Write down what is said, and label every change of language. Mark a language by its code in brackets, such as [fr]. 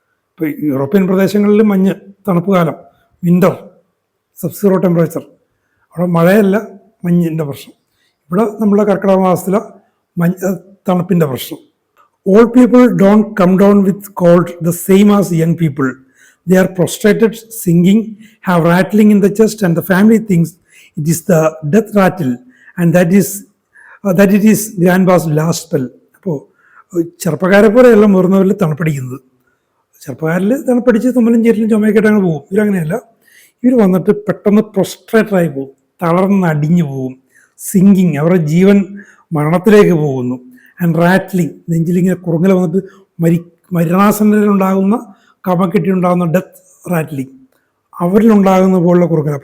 [ml] ഇപ്പോൾ യൂറോപ്യൻ പ്രദേശങ്ങളിൽ മഞ്ഞ്, തണുപ്പ് കാലം, വിൻ്റർ, സബ്സീറോ ടെമ്പറേച്ചർ. അവിടെ മഴയല്ല, മഞ്ഞിൻ്റെ പ്രശ്നം. ഇവിടെ നമ്മുടെ കർക്കിടക മാസത്തിലെ തണുപ്പിൻ്റെ പ്രശ്നം. [en] Old people don't come down with cold the same as young people. They are prostrated, singing, have rattling in the chest, and the family thinks it is the death rattle, and that it is grandpa's last spell. [ml] അപ്പോൾ ചെറുപ്പക്കാരെ പോലെയല്ല മുതിർന്നവരിൽ തണുപ്പടിക്കുന്നത്. ചെറുപ്പക്കാരിൽ തണുപ്പടിച്ച് തുമ്മലും ചേരിലും ചുമയൊക്കെയിട്ട് അങ്ങനെ പോകും. ഇവരങ്ങനെയല്ല. ഇവർ വന്നിട്ട് പെട്ടെന്ന് പ്രൊസ്ട്രേറ്റഡായി പോകും, തളർന്നടിഞ്ഞു പോകും. സിങ്കിങ്, അവരുടെ ജീവൻ മരണത്തിലേക്ക് പോകുന്നു. ആൻഡ് റാറ്റ്ലിങ്, നെഞ്ചിലിങ്ങനെ കുറുങ്ങൽ വന്നിട്ട് മരണാസന്നരിലുണ്ടാകുന്ന കഫക്കെട്ടിയുണ്ടാകുന്ന ഡെത്ത് റാറ്റ്ലിങ്, അവരിലുണ്ടാകുന്ന പോലുള്ള കുറുക്കൽ.